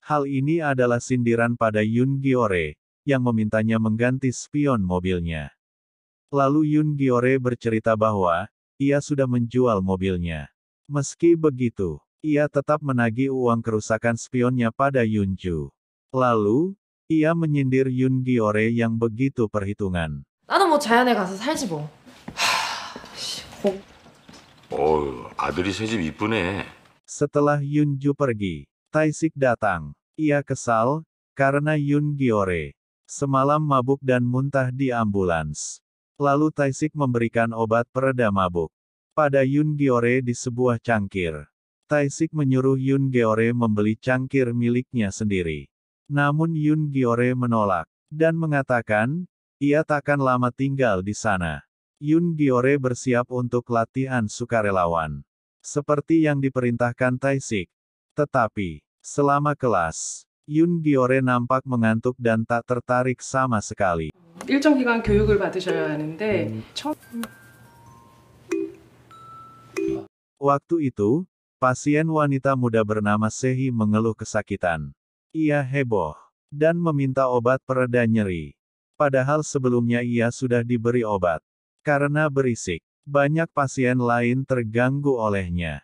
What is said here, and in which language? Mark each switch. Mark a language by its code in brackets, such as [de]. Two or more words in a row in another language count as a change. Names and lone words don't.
[id] Hal ini adalah sindiran pada Yoon Gyeore, yang memintanya mengganti spion mobilnya. Lalu Yoon Gyeore bercerita bahwa, ia sudah menjual mobilnya. Meski begitu, ia tetap menagih uang kerusakan spionnya pada Yoonju. Lalu, ia menyindir Yoon Gyeore yang begitu perhitungan. [ko] 나는 뭐 자연에 가서 살지 뭐. 어우, 아들이 새집 이쁘네. [id] Setelah Yoonju pergi, Tae-sik datang. Ia kesal, karena Yoon Gyeore semalam mabuk dan muntah di ambulans. Lalu Tae-sik memberikan obat pereda mabuk pada Yoon Gyeore di sebuah cangkir. Tae-sik menyuruh Yoon Gyeore membeli cangkir miliknya sendiri. Namun Yoon Gyeore menolak, dan mengatakan, ia takkan lama tinggal di sana. Yoon Gyeore bersiap untuk latihan sukarelawan, seperti yang diperintahkan Tae-sik. Tetapi, selama kelas, Yoon Gyeore nampak mengantuk dan tak tertarik sama sekali. [ko] 일정 기간 교육을 받으셔야 하는데 [id] Waktu itu, pasien wanita muda bernama Sehi mengeluh kesakitan. Ia heboh, dan meminta obat pereda nyeri. Padahal sebelumnya ia sudah diberi obat. Karena berisik, banyak pasien lain terganggu olehnya.